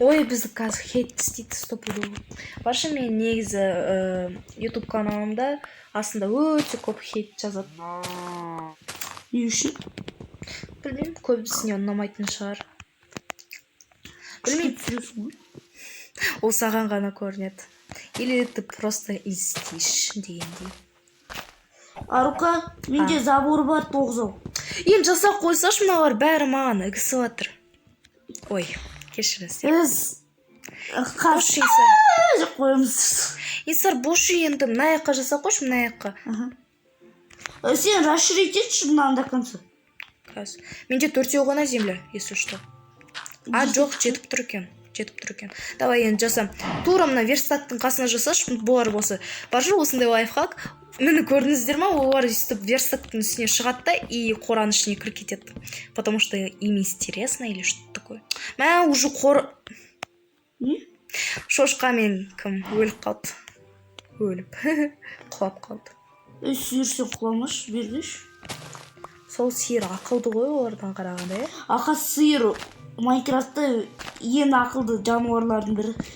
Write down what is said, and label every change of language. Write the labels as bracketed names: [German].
[Kazakh] Ой, бізді қазір хейт істейді стопуды. Баршы мен негізі YouTube каналымда астында өте көп хейт жазады. Не үшін? Білмеймін, көбісіне ұнамайтын шығар. Білмеймін. Ол саған ғана көрінеді. [Russian] Или ты просто льстишь дегендей. [Kazakh] Арука, менде забор бар 9. Енді жасап қойсаш, мыналар бәрі маған үгісі отыр. Ой, кешіріңіздер. Қош Инсар. Қойымыз. Инсар, бошы енді мына жаққа жасап қойшы, мына жаққа. Сен расширитетші мынаны [Russian] до конца. [Kazakh] Менде 4 ғана земля, [Russian] если что. [Kazakh] А жоқ, жетіп тұр екен. Давай енді жасам. Тура мына верстактың қасына жасаш, бұлар болса. Баржы осындай лайфхак. Мені көрдіңіздер ма? Олар өстіп верстактың үстіне шығады да и қораның ішіне кіріп кетеді. [Russian] Потому что им интересно или что-то такое. [Kazakh] Мә уже шошқа мен кім өліп қалды. Құлап қалды. Сүйірсен құламаш, бердеш. Сол сиыр ақылды ғой олардан қарағанда, Ақа сиыр Майнкрафтта ең ақылды жануарлардың бірі.